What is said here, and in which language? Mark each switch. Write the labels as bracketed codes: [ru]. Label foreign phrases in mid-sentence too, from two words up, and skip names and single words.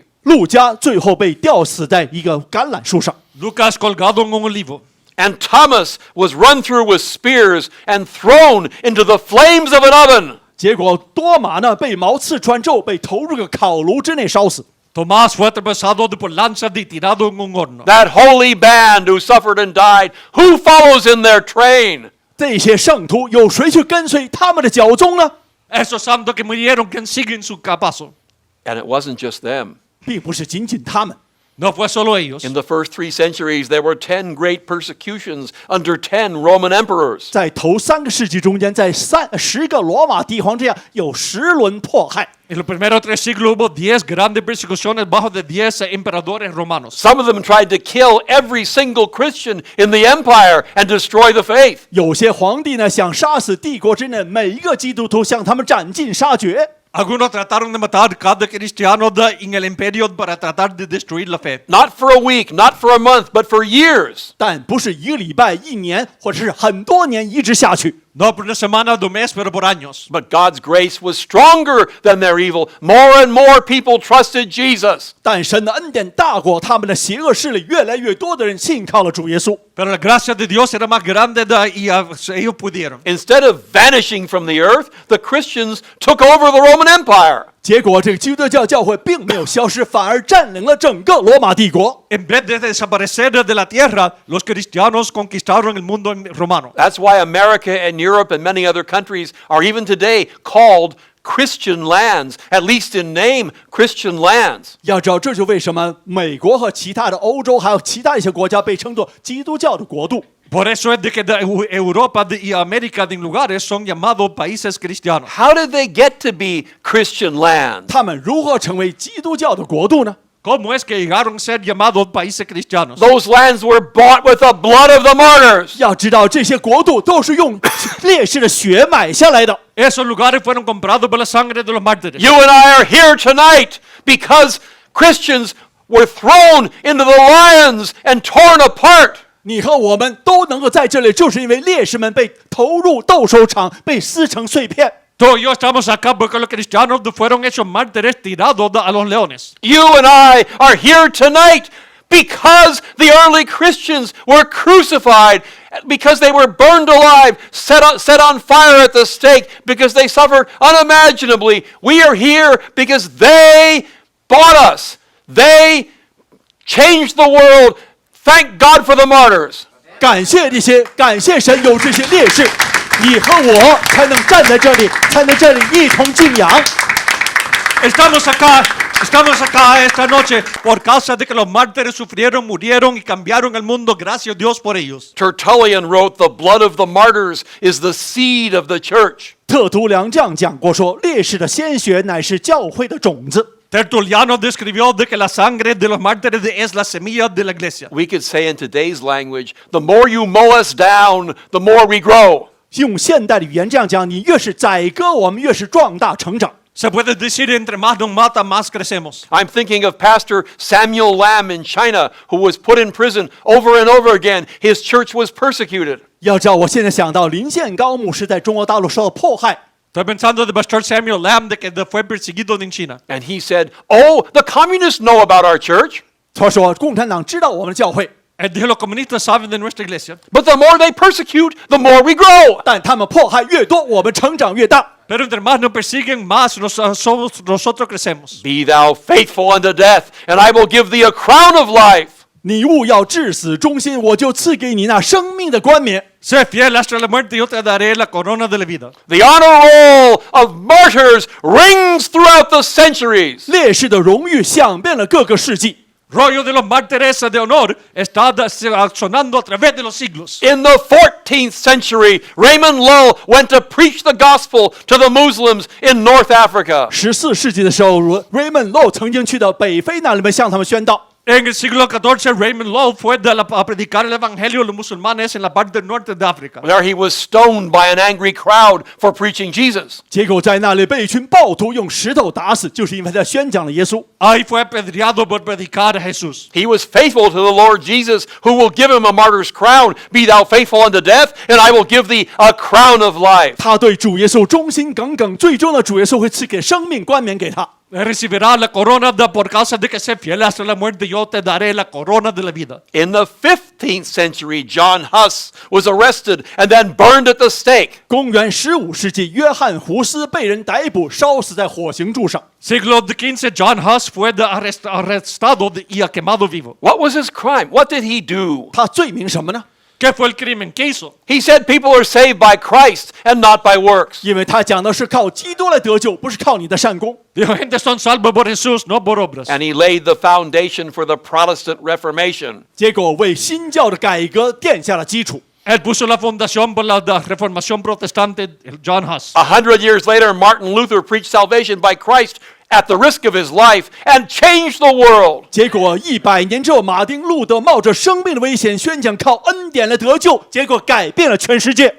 [zh] 路加最后被吊死在一个橄榄树上。 [es] Lucas colgado en un olivo. [en] And Thomas was run through with spears and thrown into the flames of an oven. [zh] 结果多马呢被矛刺穿之后，被投入个烤炉之内烧死。 [es] Tomás fue atravesado por lanzas y tirado en un horno. [en] That holy band who suffered and died, who follows in their train? [zh] 这些圣徒有谁去跟随他们的脚踪呢？ [es] Esos santos que murieron, que siguen su paso. [en] And it wasn't just them. [zh] 并不是仅仅他们， [es] No fue solo ellos. [en] In the first 3 centuries, there were 10 great persecutions under 10 Roman emperors. [zh] 在头3个世纪中间，在10个罗马帝皇之下，有10轮迫害。 [es] En los primeros 3 siglos hubo 10 grandes persecuciones bajo de 10 emperadores romanos. [en] Some of them tried to kill every single Christian in the empire and destroy the faith. [zh] 有些皇帝呢，想杀死帝国之内每一个基督徒，向他们斩尽杀绝。 [es] Algunos trataron de matar cada cristiano en el imperio para tratar de destruir la fe. [en] Not for a week, not for a month, but for years. [zh] 但不是1个礼拜、1年，或者是很多年一直下去。 [es] No por una semana, 2 meses, pero por años. [en] But God's grace was stronger than their evil. More and more people trusted Jesus. [zh] 但神的恩典大过他们的邪恶势力，越来越多的人信靠了主耶稣。 [es] Pero la gracia de Dios era más grande y ellos pudieron. [en] Instead of vanishing from the earth, the Christians took over the Roman Empire. [zh] 结果，这个基督教教会并没有消失，反而占领了整个罗马帝国。 [es] En vez de desaparecer de la tierra, los cristianos conquistaron el mundo romano. [en] That's why America and Europe and many other countries are even today called Christian lands, at least in name, Christian lands. [zh] 要知道，这就为什么美国和其他的欧洲还有其他一些国家被称作基督教的国度。 [es] Por eso es de que Europa y América en lugares son llamados países cristianos. [en] How did they get to be Christian lands? [zh] 他们如何成为基督教的国度呢？ [es] ¿Cómo es que llegaron a ser llamados países cristianos? [en] Those lands were bought with the blood of the martyrs. [zh] 要知道，这些国度都是用烈士的血买下来的。 [es] Esos lugares fueron comprados por la sangre de los mártires. [en] You and I are here tonight because Christians were thrown into the lions and torn apart. [zh] 你和我们都能够在这里，就是因为烈士们被投入斗兽场，被撕成碎片。 [es] Todos y yo estamos acá porque los cristianos fueron hechos mártires tirados a los leones. [en] You and I are here tonight because the early Christians were crucified, because they were burned alive, set on fire at the stake, because they suffered unimaginably. We are here because they bought us. They changed the world. Thank God for the martyrs. [zh] 感谢这些，感谢神有这些烈士，你和我才能站在这里，才能这里一同敬仰。 [es] Estamos acá esta noche por causa de que los mártires sufrieron, murieron y cambiaron el mundo. Gracias a Dios por ellos. [en] Tertullian wrote, "The blood of the martyrs is the seed of the church." [zh] 特图良这样讲过说，烈士的鲜血乃是教会的种子。 [es] Tertuliano describió de que la sangre de los mártires es la semilla de la iglesia. [en] We could say in today's language, the more you mow us down, the more we grow. [zh] 用现代的语言这样讲，你越是宰割我们，越是壮大成长。 [es] Se puede decir entre más nos mata, más crecemos. [en] I'm thinking of Pastor Samuel Lamb in China, who was put in prison over and over again. His church was persecuted. [zh] 要知道，我现在想到林宪高牧师在中国大陆受到迫害。 [es] Estoy pensando de Pastor Samuel Lamb de que fue perseguido en China. [en] And he said, "Oh, the communists know about our church." [zh] 他说，共产党知道我们的教会， [es] Él dijo, los comunistas saben de nuestra iglesia. [en] But the more they persecute, the more we grow. [zh] 但他们迫害越多，我们成长越大。 [es] Pero entre más nos persiguen, más nosotros crecemos. [en] Be thou faithful unto death, and I will give thee a crown of life. [zh] 你务要至死忠心，我就赐给你那生命的冠冕。 [es] Sé fiel hasta la muerte, yo te daré la corona de la vida. [en] The honor roll of martyrs rings throughout the centuries. [zh] 烈士的荣誉响遍了各个世纪。 [es] Rollo de los mártires de honor está sonando a través de los siglos. [en] In the 14th century, Raymond Lull went to preach the gospel to the Muslims in North Africa. [zh] 14 世纪的时候，Raymond Lull 曾经去到北非那里面向他们宣道。 [es] En el siglo XIV, Raymond Lull fue a predicar el evangelio a los musulmanes en la parte del norte de África. [en] There he was stoned by an angry crowd for preaching Jesus. [zh] 结果在那里被一群暴徒用石头打死，就是因为他宣讲了耶稣。 [es] Ahí fue apedreado por predicar a Jesús. [en] He was faithful to the Lord Jesus, who will give him a martyr's crown. Be thou faithful unto death, and I will give thee a crown of life. [zh] 他对主耶稣忠心耿耿，最终呢，主耶稣会赐给生命冠冕给他。 [es] Recibirá la corona por causa de que sea fiel hasta la muerte. Yo te daré la corona de la vida. [en] In the 15th century, John Huss was arrested and then burned at the stake. [zh] 公元15世纪，约翰胡斯被人逮捕，烧死在火刑柱上。 [es] Siglo XV, John Huss fue arrestado y quemado vivo. [en] What was his crime? What did he do? [zh] 他罪名什么呢？ [es] ¿Qué fue el crimen que hizo? [en] He said people are saved by Christ and not by works. [zh] 因为他讲的是靠基督来得救，不是靠你的善功。 [es] Dijo, gente son salvos por Jesús, no por obras. [en] And he laid the foundation for the Protestant Reformation. [zh] 结果为新教的改革奠下了基础。 [es] Él puso la fundación por la reformación protestante, el John Huss. [en] 100 years later, Martin Luther preached salvation by Christ at the risk of his life and changed the world. [zh] 结果100年之后，马丁路德冒着生命的危险宣讲靠恩典来得救，结果改变了全世界。